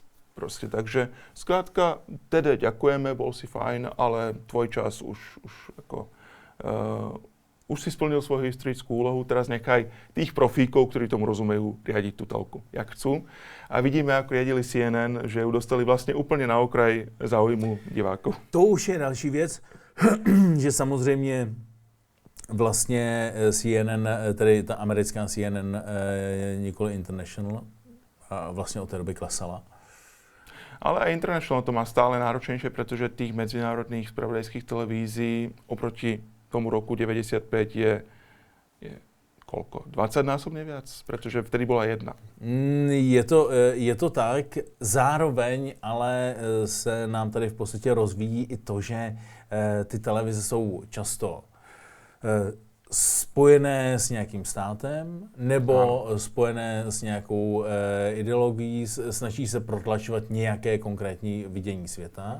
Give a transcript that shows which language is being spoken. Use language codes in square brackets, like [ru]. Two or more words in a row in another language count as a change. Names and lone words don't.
[sk] Proste, takže skrátka, teda ďakujeme, bol si fajn, ale tvoj čas už si splnil svoju historickú úlohu, teraz nechaj tých profíkov, ktorí tomu rozumejú, riadiť tú telku, jak chcú. A vidíme, ako riadili CNN, že ju dostali vlastne úplne na okraj záujmu divákov. [cs] To už je další věc, že samozřejmě vlastně CNN, tedy ta americká CNN, nikoli International, a vlastně od té doby klesala. [sk] Ale aj International to má stále náročnejšie, pretože tých medzinárodných spravodajských televízií oproti tomu roku 95 je koľko? 20-násobne viac? Pretože vtedy bola jedna. [cs] Je to tak, zároveň ale se nám tady v podstatě rozvíjí i to, že ty televize jsou často spojené s nějakým státem nebo spojené s nějakou ideologií, snaží se protlačovat nějaké konkrétní vidění světa.